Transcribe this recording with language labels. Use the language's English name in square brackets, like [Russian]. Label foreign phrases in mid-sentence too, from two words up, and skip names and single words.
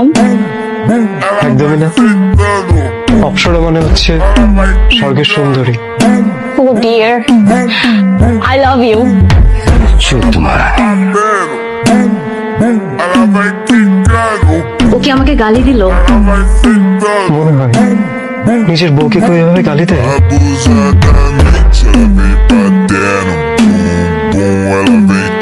[Bangla] একদমই না। অপসরা মানে হচ্ছে স্বর্গের সুন্দরী। [English] Oh dear, I love you. [Bangla] তোমার ও কি আমাকে গালি দিল? মনে হয় নিজের বউকে কেউ এভাবে গালি দেয়? [Portuguese] Abusadamente, ela vem pra terno. Bum, bum, ela vem